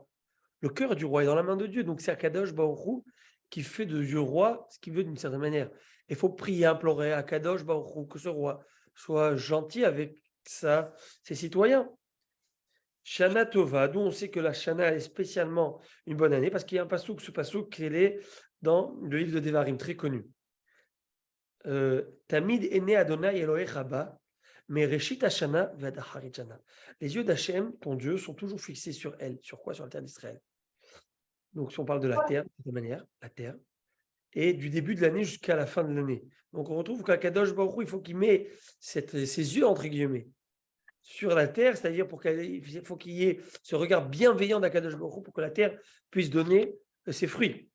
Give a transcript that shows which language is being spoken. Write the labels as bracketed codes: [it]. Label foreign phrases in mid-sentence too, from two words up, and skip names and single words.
[fr] Le cœur du roi est dans la main de Dieu. Donc c'est [he] הקדוש ברוך הוא [fr] qui fait de Dieu roi ce qu'il veut d'une certaine manière. Il faut prier, implorer à [he] הקדוש ברוך הוא [fr] que ce roi soit gentil avec ses citoyens. [he] שנה טובה, [fr] d'où on sait que la Shana est spécialement une bonne année, parce qu'il y a un passouk, ce passouk qui est dans le livre de Devarim, très connu. [he] תמיד עיני ה' אלהיך בה מרשית השנה ועד אחרית שנה. [fr] Les yeux d'Hachem, ton Dieu, sont toujours fixés sur elle. Sur quoi? Sur la terre d'Israël. Donc si on parle de la terre, de cette manière, la terre, et du début de l'année jusqu'à la fin de l'année. Donc on retrouve qu' [he] הקדוש ברוך הוא, [fr] il faut qu'il mette ses yeux, entre guillemets, sur la terre, c'est-à-dire il faut qu'il y ait ce regard bienveillant d' [he] הקדוש ברוך הוא [fr] pour que la terre puisse donner ses fruits.